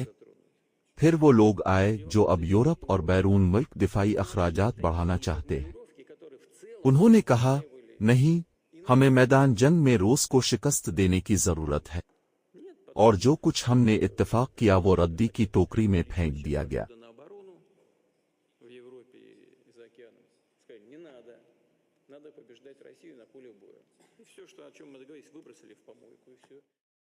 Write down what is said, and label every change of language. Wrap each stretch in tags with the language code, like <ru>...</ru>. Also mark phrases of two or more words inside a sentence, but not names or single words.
<ur>پھر وہ لوگ آئے جو اب یورپ اور بیرون ملک دفاعی اخراجات بڑھانا چاہتے ہیں۔ انہوں نے کہا، نہیں، ہمیں میدان جنگ میں روس کو شکست دینے کی ضرورت ہے، اور جو کچھ ہم نے اتفاق کیا وہ ردی کی ٹوکری میں پھینک دیا گیا۔</ur> <ru>Надо побеждать Россию на поле боя. И все, что, о чем мы договорились, выбросили в помойку, и все.</ru>